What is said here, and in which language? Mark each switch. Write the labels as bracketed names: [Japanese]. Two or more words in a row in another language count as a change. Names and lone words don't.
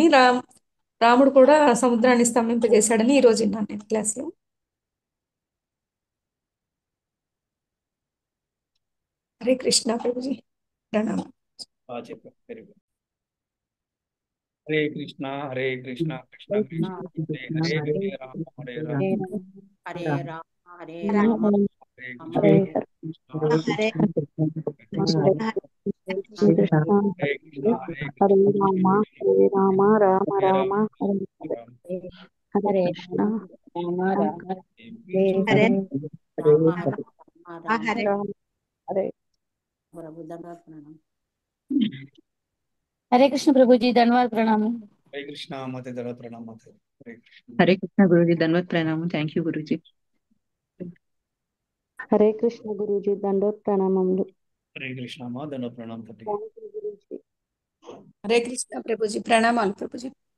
[Telugu] రాముడు కూడా సముద్రాన్ని స్తంభింపజేశాడని ఈ రోజు విన్నాను నేను క్లాస్ లో. హరే కృష్ణ ప్రభుజీ, ప్రణామం. బాగా చెప్పారు, [English] very good. [Telugu] హరే కృష్ణ హరే కృష్ణ కృష్ణ కృష్ణ హరే హరే, హరే రామ హరే రామ హరే రామ హరే రామ రామ హరే రామ కృష్ణ హరే కృష్ణ కృష్ణ హరే కృష్ణ హరే హరే కృష్ణ రామ హరే రామ రామ హరే రామ రామ హరే రామ హరే కృష్ణ రామ రామ హరే రామ రామ హరే రామ హరే ప్రభు దండవత్ ప్రణామం. [Hindi] हरे कृष्ण प्रभु जी, धन्यवाद प्रणाम। [Telugu] హరే కృష్ణ మాతే ధర ప్రణామ మాతే. హరే కృష్ణ హరే కృష్ణ గురుజీ, ధన్వత్ ప్రణామం. [English] thank you [Telugu] గురుజీ. హరే కృష్ణ గురూజీ, దండోత్ ప్రణామములు. హరే కృష్ణ మా ధన ప్రణామ తల్లి. [English] thank you Guruji. [Telugu] హరే కృష్ణ ప్రభుజీ, ప్రణామాలు ప్రభుజీ.